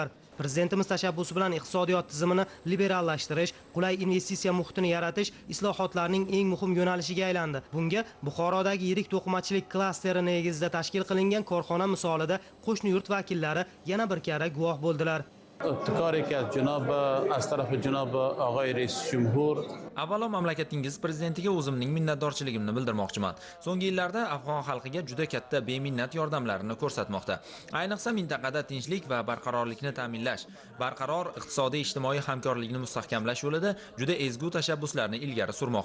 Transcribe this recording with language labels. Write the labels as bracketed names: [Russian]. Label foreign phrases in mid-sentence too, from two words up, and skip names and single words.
[Uzbek] Prezidentimiz tashabbusi bilan iqtisodiyot tizimini liberallashtirish, qulay investitsiya muhitini yaratish islohotlarning eng muhim yo'nalishiga aylandi. Bunga Buxorodagi yirik to'qimachilik klasteri negizida tashkil qilingan korxona misolida qo'shni yurt vakillari yana bir karra guvoh bo'ldilar. [Persian] ابتکاری که از طرف جناب آقای رئیس جمهور [Uzbek] Avvalo mamlakatingiz prezidentiga o'zimning minnatdorchiligimni bildirmoqchiman. So'nggi yillarda afg'on xalqiga juda katta beminnat yordamlarini ko'rsatmoqda. Ayniqsa mintaqada tinchlik va barqarorlikni ta'minlash, barqaror iqtisodiy ijtimoiy hamkorlikni mustahkamlash yo'lida juda ezgu tashabbuslarni ilgari surmoqda.